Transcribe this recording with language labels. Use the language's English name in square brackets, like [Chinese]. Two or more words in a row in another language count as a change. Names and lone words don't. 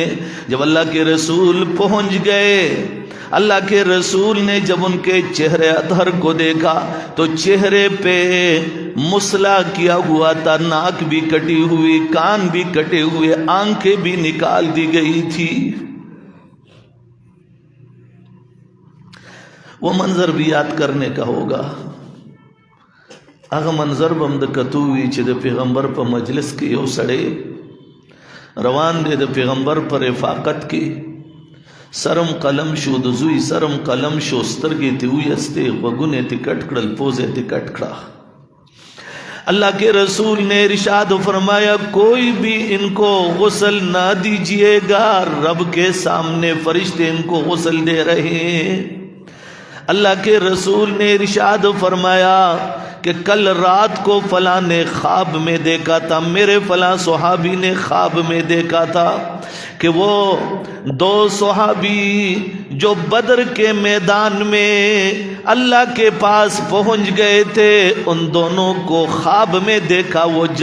[Urdu] جب اللہ کے رسول پہنچ گئے، اللہ کے رسول نے جب ان کے چہرے اطہر کو دیکھا تو چہرے پہ مسلا کیا ہوا تھا، ناک بھی کٹی ہوئی، کان بھی کٹے ہوئے، آنکھیں بھی نکال دی گئی تھی۔ وہ منظر بھی یاد کرنے کا ہوگا۔ [Pashto] اگه منظر بم د کتووی چې د پیغمبر په مجلس کې یو سړی روان دی د پیغمبر پر رفاقت کې، سرم قلم شو د زوی سرم قلم شو، سترګې ته ویستې، غوږونه ته کټ کړل، پوزې ته کټ کړه۔ [Urdu] اللہ کے رسول نے ارشاد فرمایا کوئی بھی ان کو غسل نہ دیجیے گا، رب کے سامنے فرشتے ان کو غسل دے رہے ہیں۔ اللہ کے رسول نے ارشاد فرمایا کہ کل رات کو فلاں نے خواب میں دیکھا تھا، میرے فلاں صحابی نے خواب میں دیکھا تھا کہ وہ دو صحابی جو بدر کے میدان میں اللہ کے پاس پہنچ گئے تھے، ان دونوں کو خواب میں دیکھا وہ